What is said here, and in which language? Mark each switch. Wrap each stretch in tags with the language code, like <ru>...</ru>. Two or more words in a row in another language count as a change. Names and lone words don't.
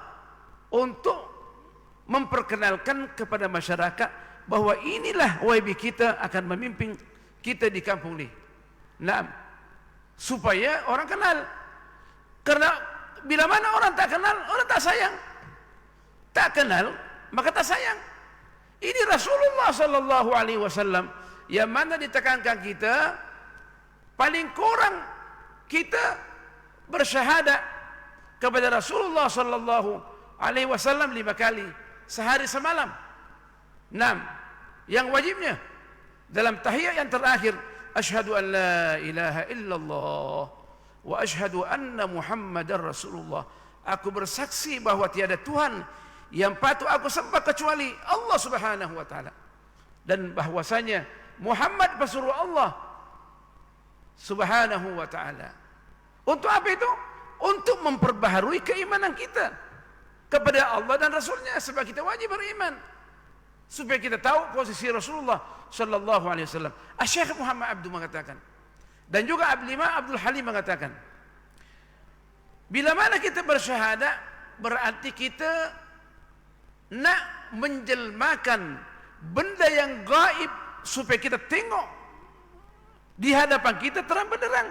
<ms>Untuk memperkenalkan kepada masyarakat bahawa inilah YB kita akan memimpin kita di kampung ni. Nah, supaya orang kenal. Karena bila mana orang tak kenal, orang tak sayang. Tak kenal, maka tak sayang. Ini Rasulullah</ms> <ar>صلى الله عليه وسلم</ar> <ms>yang mana ditekankan kita paling kurang kita bersyahadat kepada Rasulullah</ms> <ar>صلى الله عليه وسلم</ar> <ms>5 kali sehari semalam. 6, yang wajibnya dalam tahiyat yang terakhir,</ms> <ar>أشهد أن لا إله إلا الله وأشهد أن محمدا رسول الله.</ar> <ms>Aku bersaksi bahawa tiada Tuhan yang patut aku sembah kecuali Allah</ms> <ar>سبحانه وتعالى,</ar> <ms>dan bahwasanya Muhammad pesuruh Allah</ms> <ar>سبحانه وتعالى.</ar> <ms>Untuk apa itu? Untuk memperbaharui keimanan kita kepada Allah dan Rasulnya, sebab kita wajib beriman supaya kita tahu posisi Rasulullah</ms> <ar>صلى الله عليه وسلم.</ar> <ms>Syekh Muhammad Abdul mengatakan, dan juga Abdul Halim mengatakan, bila mana kita bersyahadat berarti kita nak menjelmakan benda yang gaib supaya kita tengok di hadapan kita terang benderang.</ms>